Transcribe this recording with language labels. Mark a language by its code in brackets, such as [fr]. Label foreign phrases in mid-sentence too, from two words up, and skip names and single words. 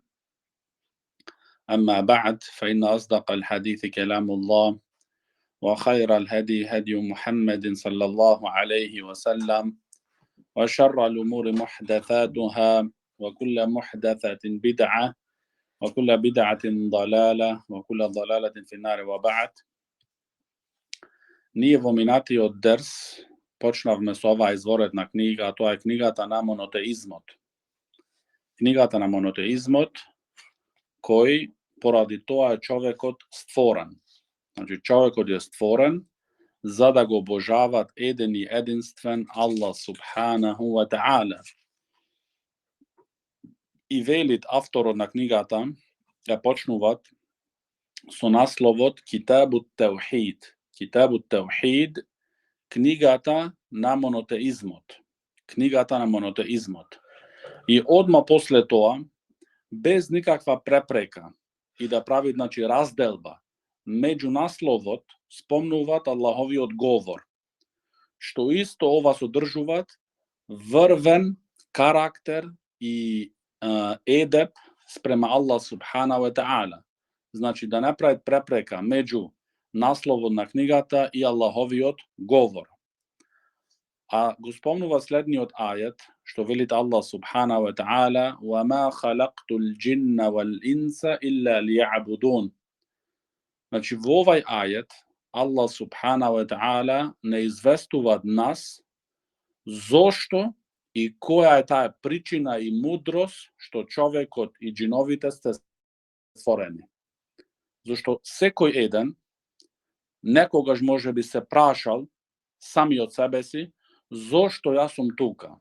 [ar] أما بعد فإن أصدق الحديث كلام الله وخير الهدي هدي محمد صلى الله عليه وسلم وشر الأمور محدثاتها وكل محدثة بدعة وكل بدعة ضلالة وكل ضلالة في النار وبعد. [mk] Ние во минатиот дерс почнавме со оваа изворедна книга, а тоа е книгата на монотеизмот. Книгата на монотеизмот кој поради тоа е човекот створен. Значи човекот е створен за да го обожават еден и единствен [ar] الله سبحانه وتعالى. [mk] И велит авторот на книгата, ја почнуваат со насловот Китабут Таухид. Китабут Таухид, книгата на монотеизмот. Книгата на монотеизмот. И одма после тоа, без никаква препрека и да прави разделба меѓу насловот, спомнуваат Аллаховиот говор, што исто ова содржуваат врвен карактер и едеп спрема [ar] الله سبحان وتعالى. [mk] Значи да не прават препрека меѓу насловот на книгата и Аллаховиот говор. А го спомнува следниот ајет, што велит [ar] الله سبحان وتعالى: وَمَا خَلَقْتُ الْجِنَّ وَالْإِنسَ إِلَّا لِيَعْبُدُونَ. [mk] Значи во овај ајет [ar] الله سبحان وتعالى [mk] не известува нас зошто и која е таа причина и мудрост што човекот и џиновите сте створени. Зошто секој еден некогаш може би се прашал сами од себе си, зошто јас сум тука?